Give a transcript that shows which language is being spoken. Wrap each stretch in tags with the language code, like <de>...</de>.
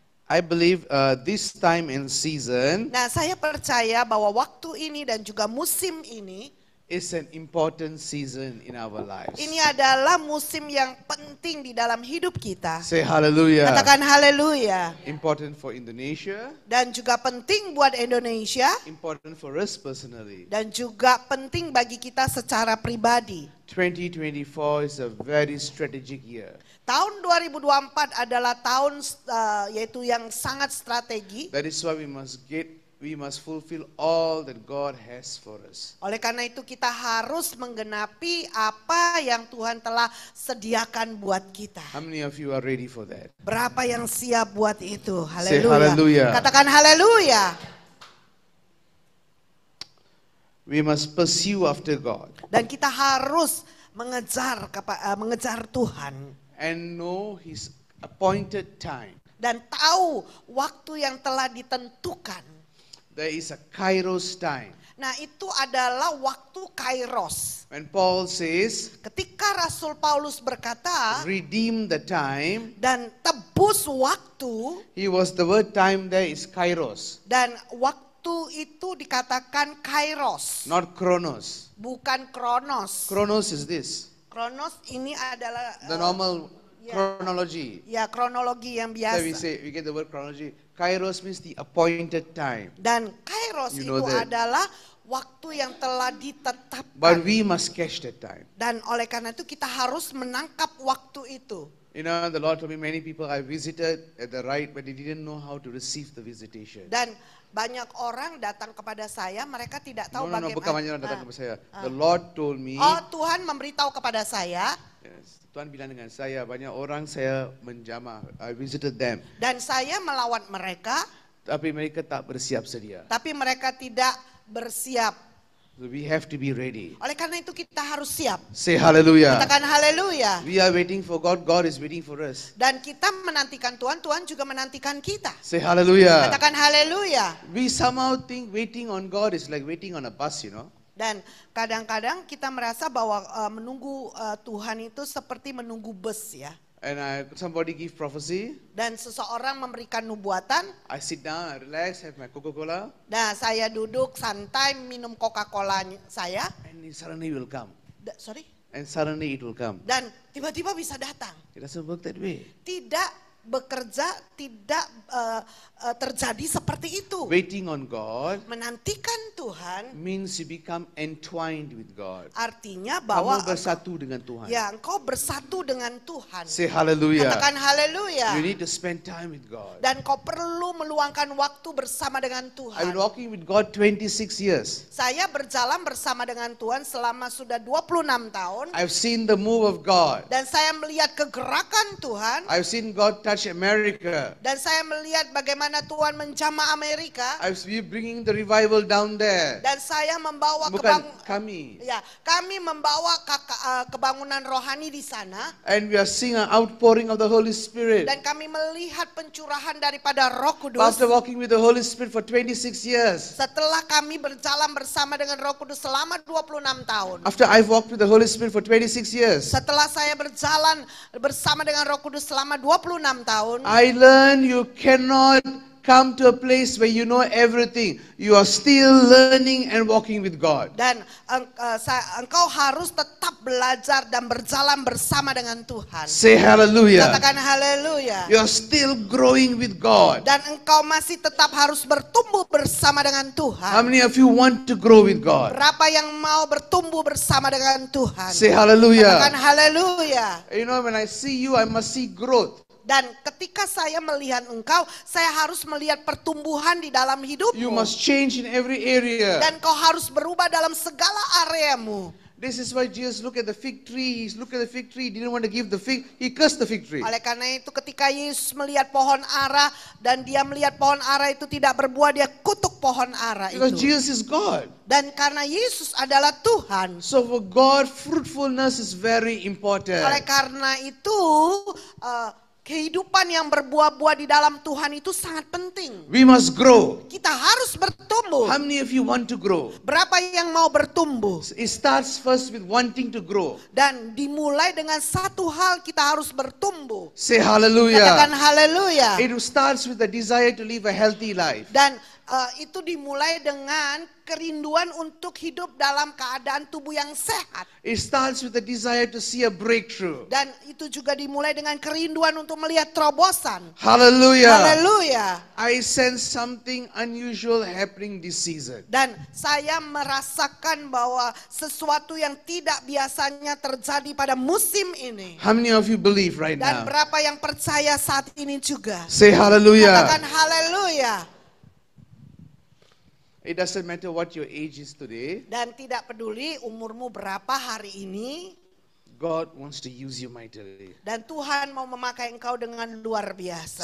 <en>I believe this time and season</en> <id>Nah, saya percaya bahwa waktu ini dan juga musim ini,</id> <en>is an important season in our lives.</en> <id>ini adalah musim yang penting di dalam hidup kita.</id> <en>Say hallelujah.</en> <id>Katakan haleluya.</id> <en>Important for Indonesia,</en> <id>Dan juga penting buat Indonesia,</id> <en>important for us personally.</en> <id>dan juga penting bagi kita secara pribadi.</id> <en>2024 is a very strategic year.</en> <id>Tahun 2024 adalah tahun yaitu yang sangat strategi.</id> <en>That is why we must fulfill all that God has for us.</en> <id>Oleh karena itu kita harus menggenapi apa yang Tuhan telah sediakan buat kita.</id> <en>How many of you are ready for that?</en> <id>Berapa yang siap buat itu?</id> <en>Say</en> <id>Haleluya.</id> <en>hallelujah.</en> <id>Katakan haleluya.</id> <en>We must pursue after God</en> <id>Dan kita harus mengejar Tuhan</id> <en>and know His appointed time.</en> <id>dan tahu waktu yang telah ditentukan.</id> <en>There is a Kairos time.</en> <id>Nah, itu adalah waktu Kairos.</id> <en>When Paul says,</en> <id>Ketika Rasul Paulus berkata</id> <en>redeem the time,</en> <id>dan tebus waktu,</id> <en>the word time there is Kairos,</en> <id>dan waktu itu dikatakan Kairos,</id> <en>not Chronos.</en> <id>bukan Kronos.</id> <en>Chronos is this,</en> <id>Kronos ini adalah</id> <en>the normal yeah. chronology.</en> <id>Ya, kronologi yang</id> <en>So</en> <id>biasa.</id> <en>we get the word chronology. Kairos means the appointed time.</en> <id>Dan Kairos</id> <en>You know</en> <id>itu</id> <en>that.</en> <id>adalah waktu yang telah ditetapkan.</id> <en>But we must catch that time.</en> <id>Dan oleh karena itu kita harus menangkap waktu itu.</id> <en>You know, the Lord told me many people I visited at the right, but they didn't know how to receive the visitation.</en> <id>Dan banyak orang datang kepada saya, mereka tidak tahu No, bukan banyak orang datang kepada saya.</id> <en>The Lord told me,</en> <id>Oh, Tuhan memberitahu kepada saya, yes, Tuhan bilang dengan saya, banyak orang saya menjamah,</id> <en>I visited them.</en> <id>dan saya melawan mereka, Tapi mereka tak bersiap sedia. tapi mereka tidak bersiap.</id> <en>So we have to be ready.</en> <id>Oleh karena itu kita harus siap.</id> <en>Say hallelujah.</en> <id>Katakan haleluya.</id> <en>We are waiting for God, God is waiting for us.</en> <id>Dan kita menantikan Tuhan, Tuhan juga menantikan kita.</id> <en>Say hallelujah.</en> <id>Katakan haleluya.</id> <en>We somehow think waiting on God is like waiting on a bus, you know.</en> <id>Dan kadang-kadang kita merasa bahwa menunggu Tuhan itu seperti menunggu bus ya.</id> <en>And somebody give prophecy,</en> <id>Dan seseorang memberikan nubuatan.</id> <en>I sit down, I relax, have my Coca-Cola,</en> <id>Nah, saya duduk santai minum Coca-Cola saya.</id> <en>and it suddenly will come. Sorry. And suddenly it will come.</en> <id>Dan tiba-tiba bisa datang.</id> <en>It doesn't work that way.</en> <id>Tidak bekerja tidak terjadi seperti itu.</id> <en>Waiting on God</en> <id>Menantikan Tuhan</id> <en>means you become entwined with God.</en> <id>artinya bahwa Kamu bersatu dengan Tuhan. ya engkau bersatu dengan Tuhan.</id> <en>Say hallelujah.</en> <id>Katakan haleluya.</id> <en>You need to spend time with God.</en> <id>Dan kau perlu meluangkan waktu bersama dengan</id> <en>I've</en> <id>Tuhan.</id> <en>been walking with God 26 years.</en> <id>Saya berjalan bersama dengan Tuhan selama sudah 26 tahun.</id> <en>I've seen the move of God.</en> <id>Dan saya melihat kegerakan Tuhan.</id> <en>I've seen God touch America.</en> <id>Dan saya melihat bagaimana Tuhan menjamah Amerika.</id> <en>I've been bringing the revival down there.</en> <id>Dan saya membawa Bukan kami. kami membawa kebangunan rohani di sana.</id> <en>And we are seeing an outpouring of the Holy Spirit.</en> <id>Dan kami melihat pencurahan daripada Roh Kudus.</id> <en>After walking with the Holy Spirit for 26 years.</en> <id>Setelah kami berjalan bersama dengan Roh Kudus selama 26 tahun.</id> <en>After I've walked with the Holy Spirit for 26 years.</en> <id>Setelah saya berjalan bersama dengan Roh Kudus selama 26 tahun.</id> <en>I learned you cannot come to a place where you know everything. You are still learning and walking with God.</en> <id>Dan engkau harus tetap belajar dan berjalan bersama dengan Tuhan.</id> <en>Say hallelujah.</en> <id>Katakan haleluya.</id> <en>You are still growing with God.</en> <id>Dan engkau masih tetap harus bertumbuh bersama dengan</id> <en>How</en> <id>Tuhan.</id> <en>many of you want to grow with God?</en> <id>Berapa yang mau bertumbuh bersama dengan Tuhan?</id> <en>Say</en> <id>Katakan</id> <en>hallelujah.</en> <id>haleluya.</id> <en>You know, when I see you, I must see growth.</en> <id>Dan ketika saya melihat engkau, saya harus melihat pertumbuhan di dalam hidupmu.</id> <en>You must change in every area.</en> <id>Dan kau harus berubah dalam segala areamu.</id> <en>This is why Jesus looked at the fig tree. He looked at the fig tree, didn't want to give the fig. He cursed the fig tree.</en> <id>Oleh karena itu ketika Yesus melihat pohon ara dan dia melihat pohon ara itu tidak berbuah, dia kutuk pohon ara</id> <en>Because</en> <id>itu.</id> <en>Jesus is God.</en> <id>Dan karena Yesus adalah Tuhan.</id> <en>So for God, fruitfulness is very important.</en> <id>Oleh karena itu kehidupan yang berbuah-buah di dalam Tuhan itu sangat penting.</id> <en>We must grow.</en> <id>Kita harus bertumbuh.</id> <en>How many of you want to grow?</en> <id>Berapa yang mau bertumbuh?</id> <en>It starts first with wanting to grow.</en> <id>Dan dimulai dengan satu hal, kita harus bertumbuh.</id> <en>Say</en> <id>Katakan</id> <en>hallelujah.</en> <id>haleluya.</id> <en>It starts with the desire to live a healthy life.</en> <id>Dan itu dimulai dengan kerinduan untuk hidup dalam keadaan tubuh yang sehat.</id> <en>It starts with the desire to see a breakthrough.</en> <id>Dan itu juga dimulai dengan kerinduan untuk melihat terobosan.</id> <en>Hallelujah.</en> <id>Haleluya.</id> <en>I sense something unusual happening this season.</en> <id>Dan saya merasakan bahwa sesuatu yang tidak biasanya terjadi pada musim ini.</id> <en>How many of you believe right</en> <id>Dan berapa yang percaya saat ini juga?</id> <en>Say hallelujah.</en> <id>Katakan haleluya.</id> <en>It doesn't matter what your age is today.</en> <id>Dan tidak peduli umurmu berapa hari ini.</id> <en>God wants to use you mightily.</en> <id>Dan Tuhan mau memakai engkau dengan luar biasa.</id>